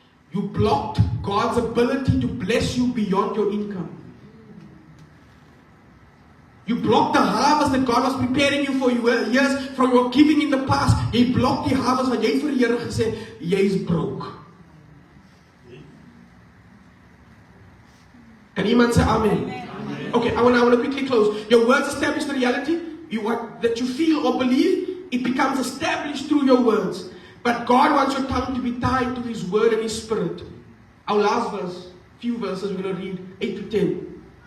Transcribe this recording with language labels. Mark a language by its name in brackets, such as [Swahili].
[English] You blocked God's ability to bless you beyond your income. You blocked the harvest that God was preparing you for years from your giving in the past. [Afrikaans] Jy blocked die harvest wat jy vir die Here gesê, jy's broke. Kan [English] Can anyone say amen? Okay, I want to quickly close. Your words establish the reality that you feel or believe. It becomes established through your words. But God wants your tongue to be tied to His word and His spirit. Our last verse, few verses we're going to read, 8 to 10.